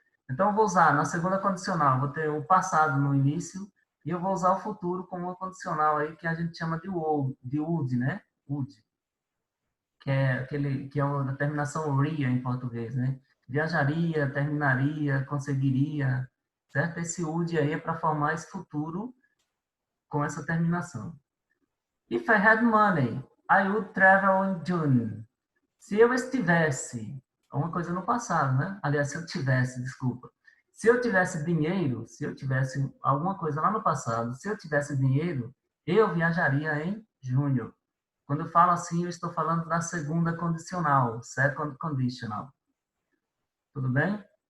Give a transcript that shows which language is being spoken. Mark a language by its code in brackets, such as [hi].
[pt] Então, eu vou usar na segunda condicional, vou ter o passado no início e eu vou usar o futuro como uma condicional aí que a gente chama de would, né? Would, que é uma terminação ria em português, né? Viajaria, terminaria, conseguiria, certo? Esse would aí é para formar esse futuro com essa terminação. [en] If I had money, I would travel in June. [pt] Se eu estivesse, uma coisa no passado, né? Aliás, se eu tivesse, desculpa. Se eu tivesse dinheiro, se eu tivesse alguma coisa lá no passado, se eu tivesse dinheiro, eu viajaria em junho. Quando eu falo assim, eu estou falando da segunda condicional, second conditional. Tudo bem?